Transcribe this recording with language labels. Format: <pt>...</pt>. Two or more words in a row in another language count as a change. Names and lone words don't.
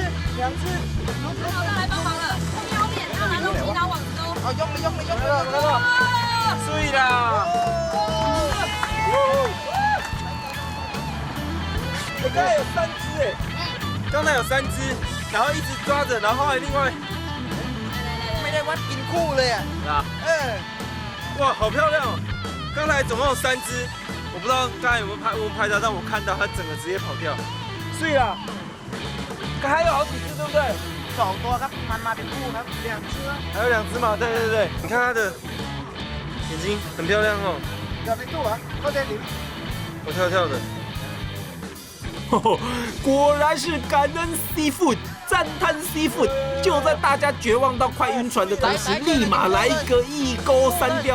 <zh>好的，来帮忙了，后面要拿东西拿网兜。哦，用了，看到，碎啦！刚才有3只刚才有3只，然后一直抓着，然后后来另外</zh> <th>ไม่ได้วัดกินคู่เลยอ่ะ</th> <zh>哇，好漂亮哦！刚才总共有3只，我不知道刚才有没有拍到，但我看到它整个直接跑掉，碎了。还有好几只，对不对</zh> <th>？2 ตัวครับมันมาเป็นคู่ครับ</th> <zh>2 只啊。还有2只嘛，对，你看它的眼睛很漂亮哦。有没住啊？后天你。我跳的。果然是感恩 Seafood， 赞叹 Seafood。就在大家绝望到快晕船的同时，立马来一个1钩3雕。</zh>